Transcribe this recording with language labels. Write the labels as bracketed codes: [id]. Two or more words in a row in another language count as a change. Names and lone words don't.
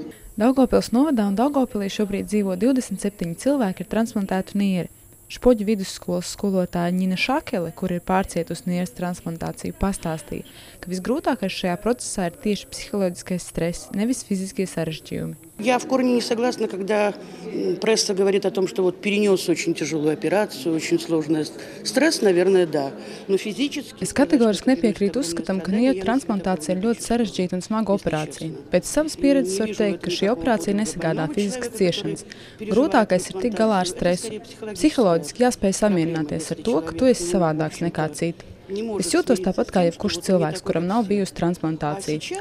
[lv] Daugavpils novadā un Daugavpilī šobrīd dzīvo 27 cilvēki ar transplantētu nieri. Špoģu vidusskolas skolotāja Ņina Šakele, kur ir pārcietusi nieres transplantāciju, pastāstīja, ka visgrūtākais šajā procesā ir tieši psiholoģiskais stress, nevis fiziskie sarežģījumi. [ru] Я в корне не согласна, когда пресса говорит о том, что вот перенес очень тяжелую операцию, очень сложный стресс, наверное, да. Но физически... [lv] Es kategoriski nepiekrītu uzskatam, ka nieru transplantācija ir ļoti sarežģīta un smaga operācija. Pēc savas pieredzes var teikt, ka šī operācija nesagādā fiziskas ciešanas. Grūtākais ir tikt galā ar stresu. Psiholoģiski jāspēj samierināties ar to, ka tu esi savādāks nekā citi. Es jūtos tāpat kā jebkurš cilvēks, kuram nav bijusi transplantācija.